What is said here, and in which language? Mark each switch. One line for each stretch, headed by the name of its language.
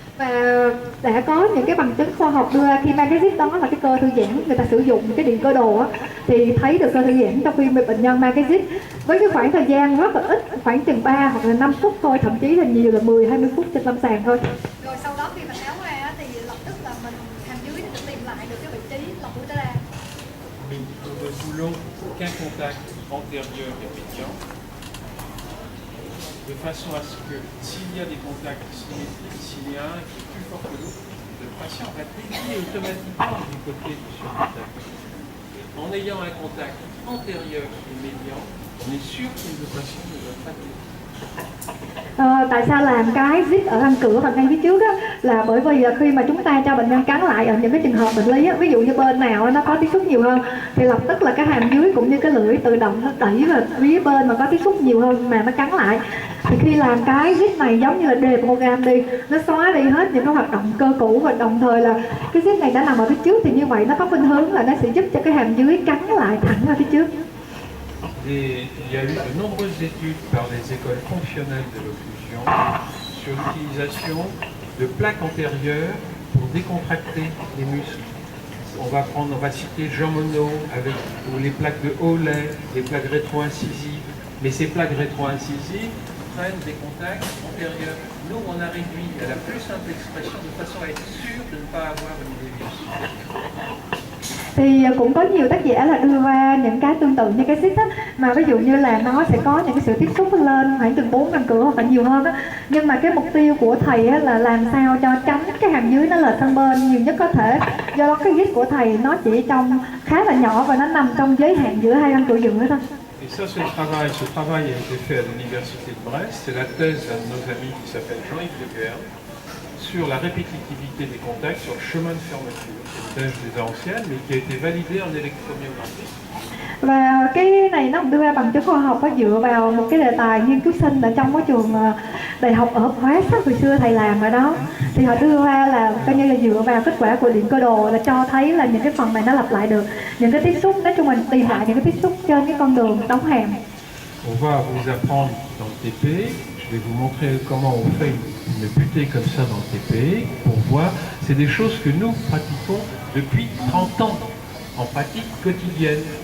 Vietnamese: Và đã có những cái bằng chứng khoa học đưa ra khi mang cái zip đó là cái cơ thư giãn, người ta sử dụng cái điện cơ đồ á, thì thấy được cơ thư giãn trong khi bệnh nhân mang cái zip với cái khoảng thời gian rất là ít, khoảng chừng 3 hoặc là 5 phút thôi, thậm chí là nhiều là 10-20 phút trên lâm sàng thôi. Rồi sau đó khi mà tháo ra thì lập tức là mình hàm dưới sẽ tìm lại được cái vị trí lọc của ta ra.
French: Nous ne voulons qu'un contact antérieur et médian, de façon à ce que s'il y a des contacts symétriques, s'il y a un qui est plus fort que l'autre, le patient va dévier automatiquement du côté du surcontact. En ayant un contact antérieur et médian, on est sûr que le patient ne va pas dévier.
Vietnamese: Tại sao làm cái zip ở răng cửa và ngay phía trước á, là bởi vì khi mà chúng ta cho bệnh nhân cắn lại ở những cái trường hợp bệnh lý á, ví dụ như bên nào nó có tiếp xúc nhiều hơn thì lập tức là cái hàm dưới cũng như cái lưỡi tự động nó đẩy vào phía bên mà có tiếp xúc nhiều hơn mà nó cắn lại. Thì khi làm cái zip này giống như là deprogram đi, nó xóa đi hết những cái hoạt động cơ cũ và đồng thời là cái zip này đã nằm ở phía trước, thì như vậy nó có khuynh hướng là nó sẽ giúp cho cái hàm dưới cắn lại thẳng ra phía trước.
French: Et il y a eu de nombreuses études par les écoles fonctionnelles de l'occlusion sur l'utilisation de plaques antérieures pour décontracter les muscles. On va citer Jean Monod avec les plaques de Hawley, les plaques rétro-incisives. Mais ces plaques rétro-incisives prennent des contacts antérieurs. Nous, on a réduit à la plus simple expression de façon à être sûr de ne pas avoir une déviation.
Vietnamese: Thì cũng có nhiều tác giả là đưa ra những cái tương tự như cái xích á, mà ví dụ như là nó sẽ có những cái sự tiếp xúc lên khoảng từ 4 răng cửa hoặc là nhiều hơn á, nhưng mà cái mục tiêu của thầy á là làm sao cho tránh cái hàm dưới nó lệch sang bên nhiều nhất có thể. Do đó cái xích của thầy nó chỉ trong khá là nhỏ và nó nằm trong giới hạn giữa hai răng cửa giữa thôi.
French: Et ça, c'est le travail. Ce travail a été fait à l'Université de Brest. C'est la thèse d'un de nos amis qui s'appelle Jean-Yves De Guerne sur la répétitivité des contacts sur le chemin de fermeture. C'est une thèse déjà ancienne, mais qui a été validée en électromyographie.
Vietnamese: Và cái này nó cũng đưa ra bằng chứng khoa học, dựa vào một cái đề tài nghiên cứu sinh ở trong cái trường đại học ở Huế, hồi xưa thầy làm ở đó, thì họ đưa ra là coi như là dựa vào kết quả của điện cơ đồ là cho thấy là những cái phần này nó lặp lại được những cái tiếp xúc, nói chung mình tìm lại những cái tiếp xúc trên cái con đường đóng hàm.
French: On va vous apprendre dans le TP, je vais vous montrer comment on fait une butée comme ça dans le TP pour voir, c'est des choses que nous pratiquons depuis 30 ans en pratique quotidienne.